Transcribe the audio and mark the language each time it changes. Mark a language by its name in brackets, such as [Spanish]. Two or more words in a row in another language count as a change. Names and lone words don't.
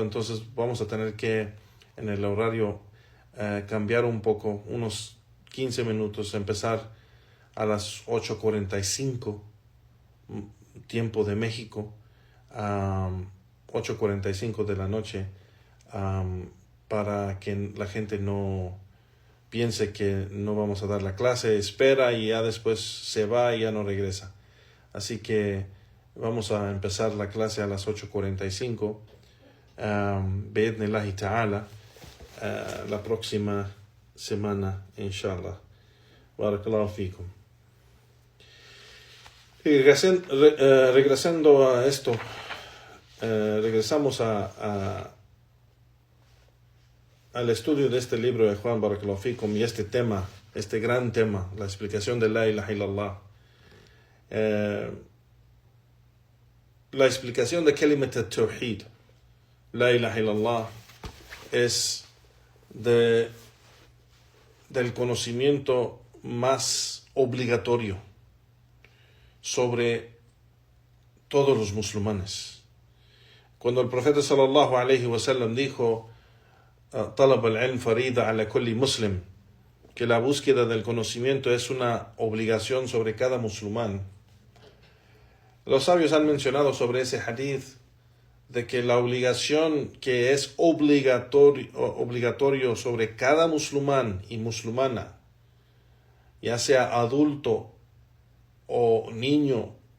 [Spanish] Entonces vamos a tener que en el horario cambiar un poco, unos 15 minutos, empezar a las 8:45 tiempo de México, 8:45 de la noche, para que la gente no piense que no vamos a dar la clase, espera y ya después se va y ya no regresa. Así que vamos a empezar la clase a las 8:45. [Arabic] بإذن الله تعالى, [Spanish] la próxima semana, inshallah. [Arabic] بارك الله فيكم. [Spanish] Regresando a esto, regresamos al estudio de este libro de Juan [Arabic] بارك الله فيكم [Spanish] y este tema, este gran tema, la explicación de [Arabic] لا إله إلا الله. [Spanish] La explicación de [Arabic] كلمة التوحيد, لا إله إلا الله, [Spanish] es del conocimiento más obligatorio sobre todos los musulmanes. Cuando el profeta [Arabic] صلى الله عليه وسلم [Spanish] dijo [Arabic] طلب العلم فريضة على كل مسلم, [Spanish] que la búsqueda del conocimiento es una obligación sobre cada musulmán, los sabios han mencionado sobre ese hadith de que la obligación que es obligatorio sobre cada musulmán y musulmana, ya sea adulto o niño,